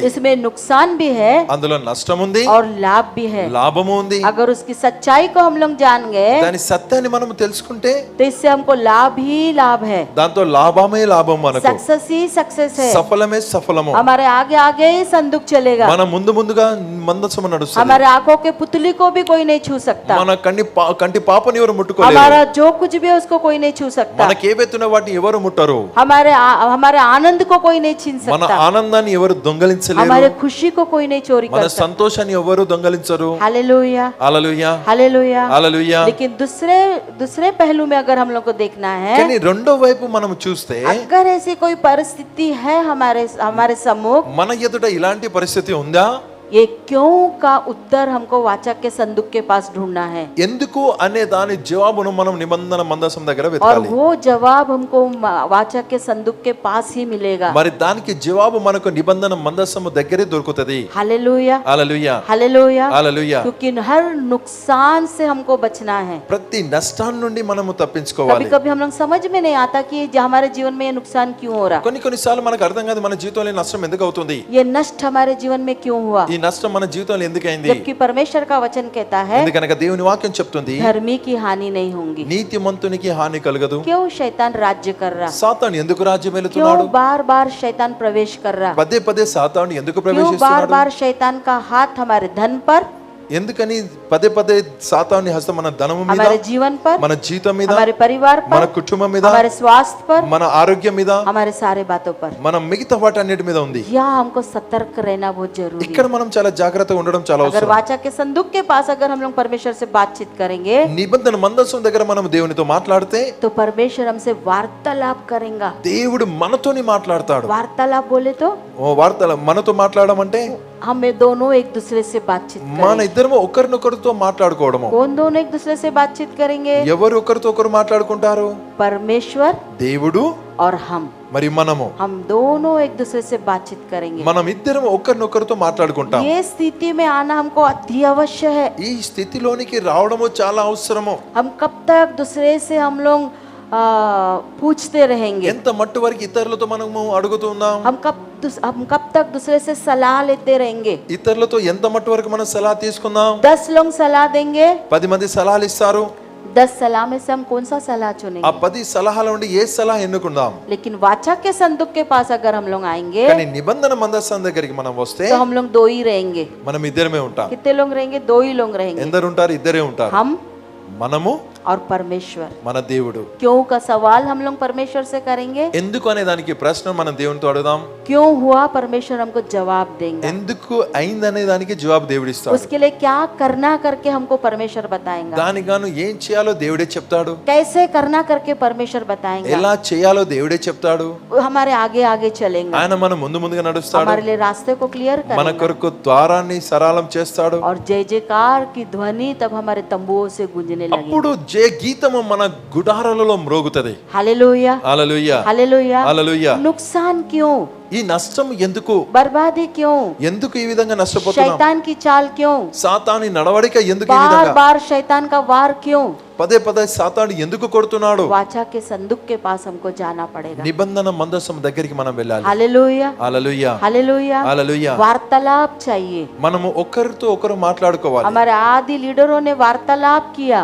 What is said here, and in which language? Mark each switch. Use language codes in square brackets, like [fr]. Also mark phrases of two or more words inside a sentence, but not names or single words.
[hi] इसमें नुकसान भी है [te] అందులో నష్టం ఉంది, [hi] और लाभ भी है. [te] లాభము ఉంది. [hi] अगर उसकी सच्चाई को हम लोग जान गए, [te] దాని సత్యాన్ని మనం తెలుసుకుంటే [hi] तो इससे हमको लाभ ही लाभ है. [te] దాంతో లాభమే లాభం, మనకు [hi] सक्सेस ही सक्सेस है. [te] సఫలమే సఫలము. [hi] हमारे आगे आगे ही संदूक चलेगा. [te] మన ముందు ముందుగా మందసము నడుస్తుంది. [hi] हमारे आंखों के पुतली को भी कोई नहीं छू सकता. [te] మన కంటి పాపని ఎవరు ముట్టుకోలేరు. [hi] हमारा जो कुछ भी है उसको कोई नहीं छू सकता. [te] మనకి ఏవైతున్న వాటిని ఎవరు ముట్టరు. [hi] हमारे आनंद को कोई नहीं छीन [te] మన [hi] सकता. [te] ఆనందాన్ని ఎవరు దొంగలించలేరు. [hi] हमारे खुशी को कोई नहीं चोरी [te] మన [hi] कर सकता. [te] సంతోషాన్ని ఎవరు దొంగలించరు. [hi] हालेलुया, [te] హల్లెలూయా, [hi] हालेलुया. [te] హల్లెలూయా. [hi] लेकिन दूसरे पहलू में अगर हम लोग को देखना है, [te] కానీ రెండో వైపు మనం చూస్తే [hi] अगर ऐसी कोई परिस्थिति है हमारे सम्मुख, [te] మన ఎదుట ఇలాంటి పరిస్థితి ఉందా, [hi] ये क्यों का उत्तर हमको वाचा के संदूक के पास ढूंढना है. [te] ఎందుకు అనే దాని జవాబును మనం నిబంధన మందసం దగ్గర [hi] और [te] వెతకాలి. [hi] वो जवाब हमको वाचा के संदूक के पास ही मिलेगा. [te] మరి దానికి జవాబు మనకు నిబంధన మందసము దగ్గరే దొరుకుతది. [hi] हालेलुया, [te] హల్లెలూయా, [hi] हालेलुया. [te] హల్లెలూయా. [hi] क्योंकि हर नुकसान से हमको बचना है. [te] ప్రతి నష్టాన్ని నుండి మనము [hi] कभी [te] తప్పించుకోవాలి. [hi] कभी हम लोग समझ में नहीं आता कि हमारे जीवन में ये नुकसान क्यों हो रहा, [te] కొన్నిసార్లు మనకు అర్థం కాదు మన జీవితంలో ఈ నష్టం ఎందుకు అవుతుంది, [hi] ये नष्ट हमारे जीवन में क्यों हुआ. [te] ఈ నష్టం మన జీవితంలో ఎందుకు అయింది. [hi] जबकि परमेश्वर का वचन कहता है [te] ఎందుకనగా దేవుని వాక్యం చెప్తుంది [hi] धर्मी की हानि नहीं होगी. [te] నీతిమంతునికి హాని కలగదు. [hi] क्यों शैतान राज्य कर रहा, [te] సాతాను ఎందుకు రాజ్యం వెళుతున్నాడు, [hi] क्यों बार बार शैतान प्रवेश कर रहा, [te] పదే పదే సాతాను ఎందుకు [hi] क्यों बार [te] ప్రవేశిస్తున్నాడు, [hi] बार शैतान का हाथ हमारे धन पर, [te] ఎందుకని పదే పదే సాతాను హస్తం మన ధనము మీద, [hi] हमारे जीवन पर, [te] మన జీవితం మీద, [hi] हमारे परिवार [te] మన [hi] पर, [te] కుటుంబం మీద, [hi] हमारे स्वास्थ्य पर, [te] మన ఆరోగ్యం మీద, [hi] हमारे सारे बातों पर. [te] మన మిగతా వాటన్నిటి మీద ఉంది. [hi] यहाँ हमको सतर्क रहना बहुत जरूरी [te] ఇక్కడ [hi] है. [te] మనం చాలా జాగ్రత్తగా ఉండడం చాలా [hi] अगर [te] అవసరం. [hi] वाचा के संदूक के पास अगर हम लोग परमेश्वर से बातचीत करेंगे, [te] నిబంధన మందసం దగ్గర మనం దేవునితో మాట్లాడితే [hi] तो परमेश्वर हमसे वार्तालाप करेगा. [te] దేవుడు మనతోని మాట్లాడతాడు. [hi] वार्तालाप बोले तो [te] మనతో మాట్లాడడం అంటే [hi] हमें दोनों एक दूसरे से बातचीत [te] మన [hi] करेंगे. [te] ఇద్దరము ఒకరినొకరితో మాట్లాడుకోవడము. [hi] कौन दोनों एक दूसरे से बातचीत करेंगे? [te] ఎవరు ఒకరితో ఒకరు మాట్లాడుకుంటారు, [hi] परमेश्वर [te] దేవుడు [hi] और हम [te] మరి మనము. [hi] हम दोनों एक दूसरे से बातचीत करेंगे. [te] మనం ఇద్దరం ఒకరినొకరితో మాట్లాడుకుంటాం. [hi] ये स्थिति में आना हमको अति अवश्य है. [te] ఈ స్థితిలోనికి రావడము చాలా అవసరము. [hi] हम कब तक दूसरे से हम लोग पूछते रहेंगे, [te] ఎంత మట్టు వరకు ఇతరులతో మనము అడుగుతున్నాం, [hi] हम कब तक दूसरे से सलाह लेते रहेंगे. [te] ఇతరులతో ఎంత మట్టు వరకు మనం సలహా తీసుకుందాం. [hi] 10 लोग सलाह देंगे, [te] 10 మంది సలహాలు ఇస్తారు. [hi] 10 सलाह में से हम कौन सा सलाह [te] ఆ [hi] चुनेंगे. [te] 10 సలహాల నుండి ఏ సలహా ఎన్నుకుందాం. [hi] लेकिन वाचा के संदूक के पास अगर हम लोग आएंगे, [te] కానీ నిబంధన మందసం దగ్గరికి మనం వస్తే [hi] तो हम लोग दो ही रहेंगे. [te] మనం ఇద్దరమే ఉంటాం. [hi] कितने लोग रहेंगे? 2 ही लोग रहेंगे. [te] ఎందరు ఉంటారు? ఇద్దరే ఉంటారు. [hi] हम [te] మనము [hi] और परमेश्वर। [te] మన దేవుడు [hi] क्यों का सवाल हम लोग परमेश्वर से करेंगे। [te] ఎందుకు అనే దానికి ప్రశ్న మనం దేవునితో అడుగుదాం। [hi] क्यों हुआ परमेश्वर हमको जवाब देंगे। [te] ఎందుకు అయిందనే దానికి జవాబు దేవుడు ఇస్తాడు। [hi] उसके लिए क्या करना करके हमको परमेश्वर बताएंगा। [te] దానికి గాను ఏం చేయాలో దేవుడే చెప్తాడు। [hi] कैसे करना करके परमेश्वर बताएंगे। [te] ఎలా చేయాలో దేవుడే చెప్తాడు। [hi] हमारे आगे आगे चलेंगे। [te] ఆయన మన ముందు ముందుగా నడుస్తాడు। [hi] हमारे लिए रास्ते को क्लियर [te] మన [hi] करेगा। [te] కొరకు ద్వారాన్ని సరళం చేస్తాడు। [hi] और जय जयकार की ध्वनि तब हमारे तंबुओं से गूंजने लगेगी। [te] అప్పుడు జయ గీతము మన గుడారాలలో మ్రోగుతది। [hi] हालेलुया [te] హల్లెలూయా [hi] हालेलुया। [te] హల్లెలూయా। [hi] नुकसान क्यों, [te] ఈ నష్టం ఎందుకు, [hi] बर्बादी क्यों, [te] ఎందుకు ఈ విధంగా నష్టపోతున్నాం, [hi] शैतान की चाल क्यों, [te] సాతాని నడవడిక ఎందుకు ఈ [hi] बार [te] విధంగా, [hi] बार शैतान का वार क्यों। [te] పదే పదే సాతాను ఎందుకు కొడుతున్నాడు। [hi] वाचा के संदूक के पास हमको जाना पड़ेगा। [te] నిబంధన మందసం దగ్గరికి మనం వెళ్ళాలి। [hi] हालेलुया [te] హల్లెలూయా [hi] हालेलुया। [te] హల్లెలూయా। [hi] वार्तालाप चाहिए। [te] మనము ఒకరితో ఒకరు మాట్లాడుకోవాలి। [hi] हमारे आदि लीडरों ने वार्तालाप किया।